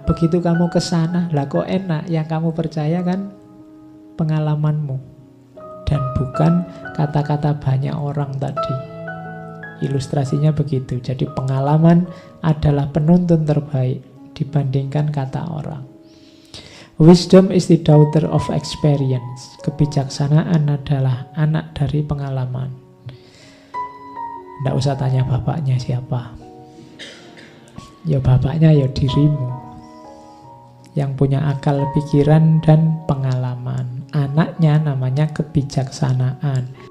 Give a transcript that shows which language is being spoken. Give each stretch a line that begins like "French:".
Indonesian: Begitu kamu ke sana, lah kok enak? Yang kamu percaya kan pengalamanmu. dan bukan kata-kata banyak orang tadi. Ilustrasinya begitu. Jadi pengalaman adalah penuntun terbaik dibandingkan kata orang.
English: Wisdom is the daughter of experience.
Indonesian: Kebijaksanaan adalah anak dari pengalaman. Nggak usah tanya bapaknya siapa. Ya bapaknya ya dirimu, yang punya akal pikiran dan pengalaman. Anaknya namanya kebijaksanaan.